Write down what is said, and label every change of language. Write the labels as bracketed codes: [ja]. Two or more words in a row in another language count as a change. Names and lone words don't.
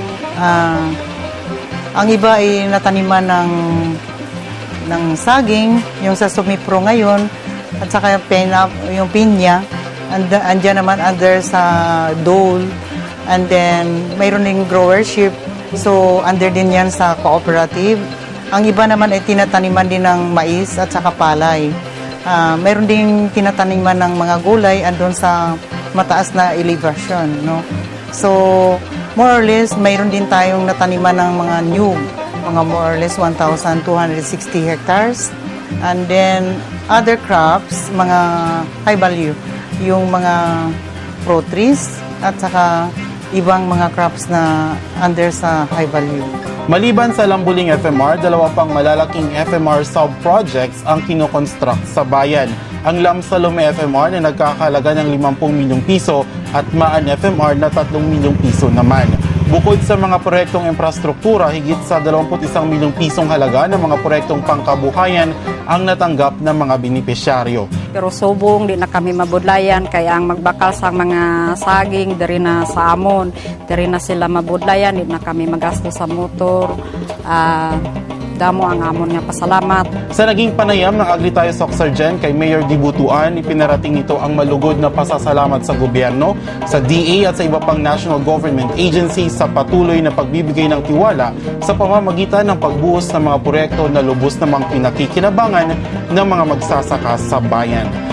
[tl] Ang iba ay nataniman ng saging, yung sa Sumipro ngayon, at saka yung pinya, andyan naman under sa Dole, [en] and then [tl] mayroon ding growership, so under din yan sa cooperative. Ang iba naman ay tinataniman din ng mais at saka palay. Mayroon ding tinataniman ng mga gulay andun sa mataas na elevation, no? [en] So, more or less, [tl] mayroon din tayong nataniman ng mga nyug, mga [en] more or less [tl] 1,260 hectares. [en] And then, other crops, [tl] mga [en] high value, [tl] yung mga [en] fruit trees [tl] at saka ibang mga crops na under sa [en] high value. [tl] Maliban sa Lambuling FMR, 2 pang malalaking FMR sub-projects ang kinoconstruct sa bayan. Ang Lamsalome FMR na nagkakahalaga ng 50 milyong piso at Maan FMR na 3 milyong piso naman. Bukod sa mga proyektong infrastruktura, higit sa 21 milyong pisong halaga ng mga proyektong pangkabuhayan ang natanggap ng mga benepisyaryo. [hil] Pero subong, di na kami mabudlayan. Kaya ang magbakal sa mga saging, diri na sa amon. Diri na sila mabudlayan, di na kami magasto sa motor. Damo ang amon nga pasalamat. [tl] Sa naging panayam ng Agri-Tayo Soccergen kay Mayor Dibutuan, ipinarating nito ang malugod na pasasalamat sa gobyerno, sa DA at sa iba pang [en] national government agencies [tl] sa patuloy na pagbibigay ng tiwala sa pamamagitan ng pagbuhos ng mga proyekto na lubos namang pinakikinabangan ng mga magsasaka sa bayan.